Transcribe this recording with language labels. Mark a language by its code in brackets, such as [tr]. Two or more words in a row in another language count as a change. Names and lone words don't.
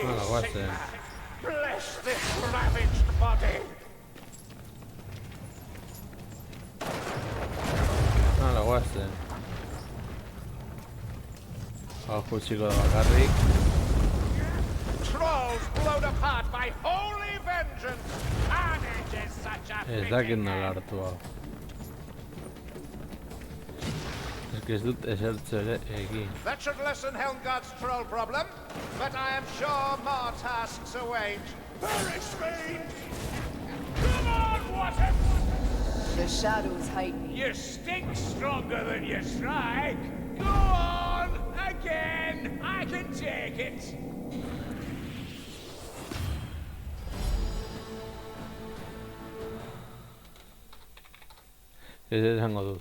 [eu] guazen. [en] Bless this ravaged body. [eu] Hala, guazen. Hau justiko da bakarrik. [en] Trolls blown apart by holy vengeance. Carnage is such a [eu] Ez dakit nola hartu hau. Ez dut esertze ere egin. [en] That should lessen Helmgard's troll problem, but I am sure more tasks await. Perish fiend! Come on, Wattens! The shadows hide me. You stink stronger than you strike. Go on, again. I can take it. [eu] Ez esango dut.